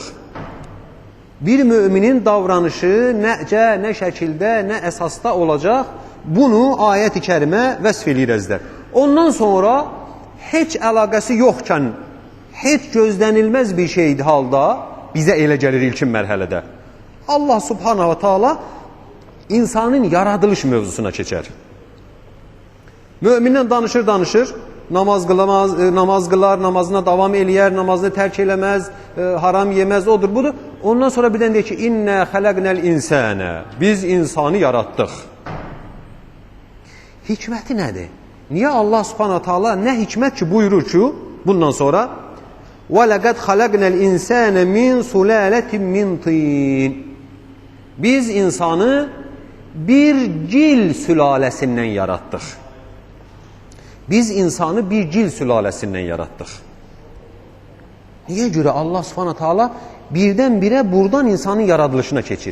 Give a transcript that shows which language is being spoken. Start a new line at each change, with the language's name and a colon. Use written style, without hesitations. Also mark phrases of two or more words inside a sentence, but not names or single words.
Azerbaijani: Bir müminin davranışı necə, nə şəkildə, nə əsasda olacaq? Bunu ayət-i kərimə vəsf edir əzizlər. Ondan sonra heç əlaqəsi yoxkən, heç gözlənilməz bir şeydi halda bizə elə gəlir ilkin mərhələdə. Allah
Arabic: سبحانه وتعالى
Azerbaijani: insanın yaradılış mövzusuna keçər. Mümindən danışır, namaz qılar, namazına davam eləyər, namazını tərk eləməz, haram yeməz, odur, budur. Ondan sonra bir dənə deyir ki,
Arabic: إنا خلقنا الإنسان,
Azerbaijani: biz insanı yaratdıq. Hikməti nədir? Niyə Allah
Arabic: سبحانه تعالى
Azerbaijani: nə hikmət ki buyurur ki, bundan sonra
Arabic: وَلَقَدْ خَلَقْنَا الْاِنْسَانَ مِنْ سُلَالَةٍ مِنْ طِينٍ
Azerbaijani: Biz insanı bir cil sülaləsindən yaratdıq. Biz insanı bir cil sülaləsindən yaratdıq. Niyə görə Allah
Arabic: سبحانه تعالى
Azerbaijani: birdən-birə buradan insanın yaradılışına keçir?